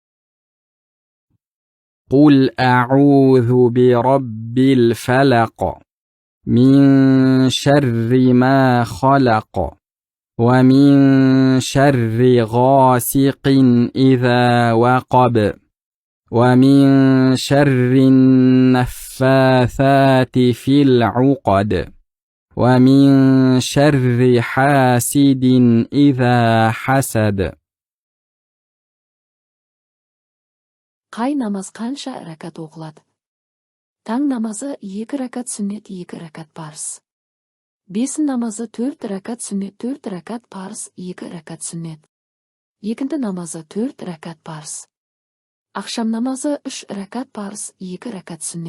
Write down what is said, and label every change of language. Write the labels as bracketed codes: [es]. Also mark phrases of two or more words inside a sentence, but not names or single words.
[ar] قل أعوذ برب الفلق من شر ما خلق ومن شر غاسق إذا وقب ومن شر النفاثات في العقد ومن شر حاسد إذا حسد. [kk] Қай намаз қанша ракат оқылады? Таң намазы 2 ракат сүннет, 2 ракат парыз. Бесін намазы 4 ракат сүннет, 4 ракат парыз, 2 ракат сүннет. Екінді намазы 4 ракат парыз. Ақшам намазы 3 ракат парыз, 2 ракат сүннет.